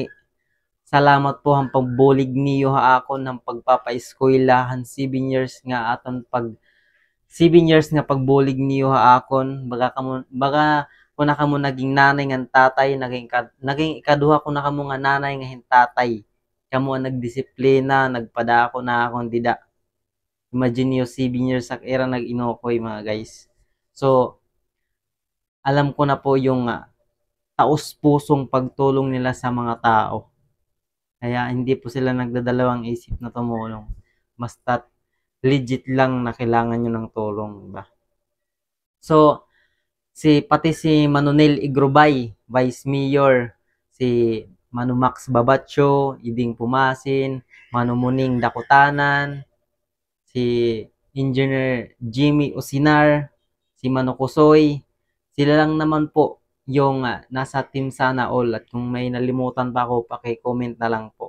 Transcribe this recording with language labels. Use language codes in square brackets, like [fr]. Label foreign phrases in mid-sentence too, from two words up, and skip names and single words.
[war] Salamat po ang pagbulig niyo ha akon ng pagpapa-eskwela han 7 years nga aton 7 years nga pagbulig niyo ha akon baga ko na kamo naging nanay nga tatay naging ikaduha ko na kamo nga nanay nga hintatay kamo ang nagdisiplina nagpadako na akon dida. Imagine niyo 7 years ak era nag-inokoy mga guys. [tl] So alam ko na po yung taos-pusong pagtulong nila sa mga tao. Kaya hindi po sila nagdadalawang isip na tumulong. Basta legit lang na kailangan nyo ng tulong, diba? So, pati si Manonel Igrobay, Vice Mayor, si Manu Max Babacho, Iding Pumasin, Manu Muning Dakutanan, si Engineer Jimmy Osinar, si Manu Kusoy, sila lang naman po yung nasa Team Sana All at kung may nalimutan pa ako, paki-comment na lang po.